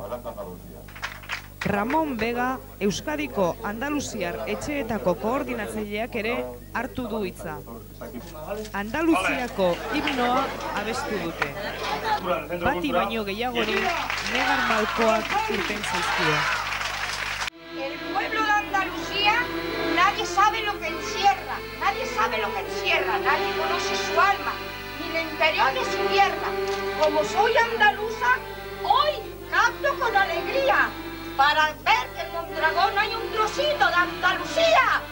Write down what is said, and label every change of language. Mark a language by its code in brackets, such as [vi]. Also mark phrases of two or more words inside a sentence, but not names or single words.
[eu] Ramon Vega, Euskadiko Andaluziar etxeetako koordinatzaileak ere hartu du hitza. Andaluziako himnoa abestu dute. Bati baino gehiagori negar malkoak irten zaizkio. [es] El pueblo de Andalucía, nadie sabe lo que encierra, nadie conoce su alma, ni el interior de su tierra. Como soy andaluza, hoy canto con alegría, para ver que en Mondragón hay un trocito de Andalucía.